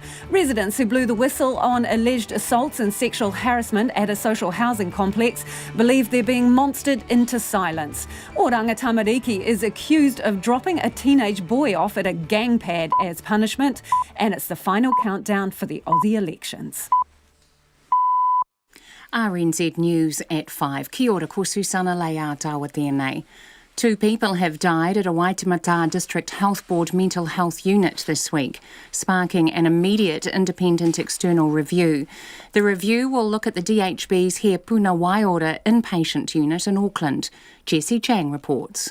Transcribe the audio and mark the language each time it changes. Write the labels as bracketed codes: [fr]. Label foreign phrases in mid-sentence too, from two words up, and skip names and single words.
[en] Residents who blew the whistle on alleged assaults and sexual harassment at a social housing complex believe they're being monstered into silence. Oranga Tamariki is accused of dropping a teenage boy off at a gang pad as punishment, and it's the final countdown for the Aussie elections. RNZ News at 5. [mi] Kia ora, ko Susana Leia tawa tēnei. [en] 2 people have died at a Waitemata District Health Board mental health unit this week, sparking an immediate independent external review. The review will look at the DHB's He Puna Waiora inpatient unit in Auckland. Jessie Chang reports.